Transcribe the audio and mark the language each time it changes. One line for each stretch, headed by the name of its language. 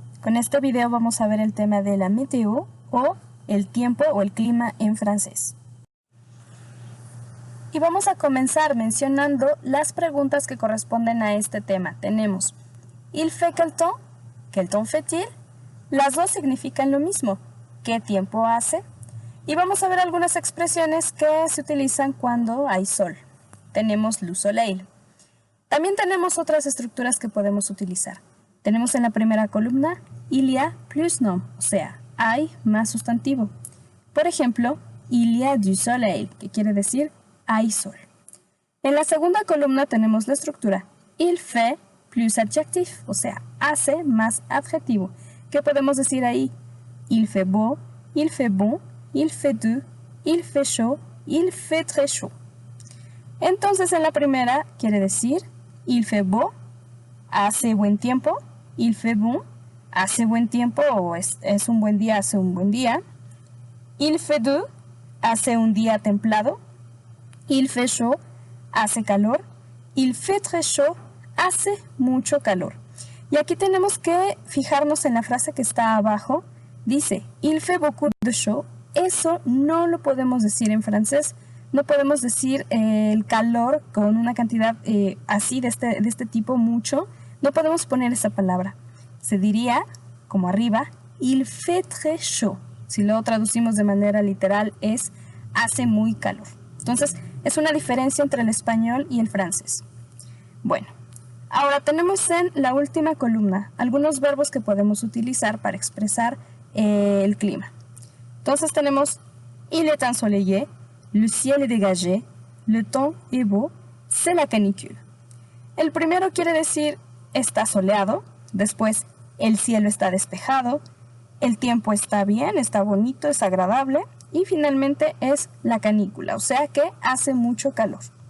Spanish: Con este video vamos a ver el tema de la météo o el tiempo o el clima en francés. Y vamos a comenzar mencionando las preguntas que corresponden a este tema. Tenemos
French: il fait quel temps fait-il?
Spanish: Las dos significan lo mismo, ¿qué tiempo hace? Y vamos a ver algunas expresiones que se utilizan cuando hay sol. Tenemos le soleil. También tenemos otras estructuras que podemos utilizar. Tenemos en la primera columna il y a plus nom, o sea, hay más sustantivo. Por ejemplo,
French: il y a du soleil,
Spanish: que quiere decir hay sol. En la segunda columna tenemos la estructura il fait plus adjectif, o sea, hace más adjetivo. ¿Qué podemos decir ahí?
French: Il fait beau, il fait bon, il fait doux, il fait chaud, il fait très chaud.
Spanish: Entonces en la primera quiere decir
French: il fait beau,
Spanish: hace buen tiempo,
French: il fait bon,
Spanish: hace buen tiempo o es un buen día, hace un buen día.
French: Il fait doux,
Spanish: hace un día templado.
French: Il fait chaud,
Spanish: hace calor.
French: Il fait très chaud,
Spanish: hace mucho calor. Y aquí tenemos que fijarnos en la frase que está abajo. Dice,
French: il fait beaucoup de chaud.
Spanish: Eso no lo podemos decir en francés. No podemos decir el calor con una cantidad así de este tipo, mucho. No podemos poner esa palabra. Se diría, como arriba,
French: il fait très chaud.
Spanish: Si lo traducimos de manera literal es hace muy calor. Entonces, es una diferencia entre el español y el francés. Bueno, ahora tenemos en la última columna algunos verbos que podemos utilizar para expresar el clima. Entonces tenemos
French: il est ensoleillé, le ciel est dégagé, le temps est beau, c'est la canicule.
Spanish: El primero quiere decir está soleado, después el cielo está despejado, el tiempo está bien, está bonito, es agradable y finalmente es la canícula, o sea que hace mucho calor.